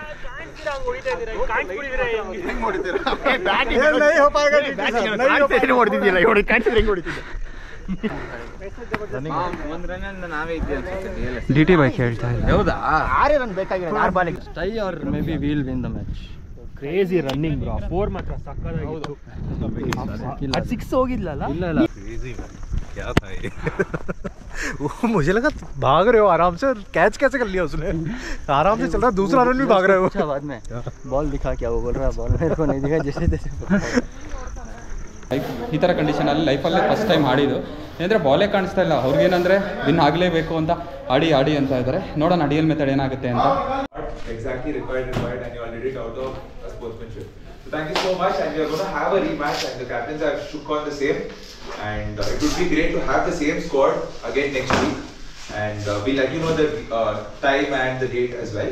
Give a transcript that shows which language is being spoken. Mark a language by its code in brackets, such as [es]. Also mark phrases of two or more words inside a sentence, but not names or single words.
[kn] ಡಿ ಟಿ ಬೈಕ್ ಹೇಳ್ತಾ ಇಲ್ಲ. ಹೌದಾ? 6 ರನ್ ಬೇಕಾಗಿರೋದು 6 ಬಾಲಿಗೆ. [en] tie or may be will win the match. crazy running bro, [kn] 4 ಮಾತ್ರ ಸಕ್ಕತ್ತಾಗಿತ್ತು. ಅದು 6 ಹೋಗಿದ್ಲಲ್ಲ? ಇಲ್ಲ [en] crazy man, [hi] क्या था ये? वो मुझे लगा भाग रहे हो आराम से, कैच कैसे कर लिया उसने, आराम से चल रहा, दूसरा रन भी भाग रहे हो. अच्छा बाद में बॉल दिखा, क्या वो बोल रहा है, बॉल मेरे को नहीं दिखा, जैसे तैसे. [kn] ಈ ಥರ ಕಂಡೀಷನಲ್ಲಿ ಲೈಫಲ್ಲೇ [en] first time [kn] ಆಡಿದ್ದು. ಏನಂದರೆ ಬಾಲೇ ಕಾಣಿಸ್ತಾ ಇಲ್ಲ, ಅವ್ರಿಗೇನಂದರೆ ವಿನ್ ಆಗಲೇಬೇಕು ಅಂತ ಆಡಿ ಅಂತ ಇದ್ದಾರೆ. ನೋಡೋಣ ಡಿ ಎಲ್ ಮೆಥಡ್ ಏನಾಗುತ್ತೆ ಅಂತ. [en] Exactly required and you already out of sportsmanship. So thank you so much, and we are going to have a rematch, and the captains have shook on the same, and it would be great to have the same squad again next week, and we'll let you know the time and the date as well.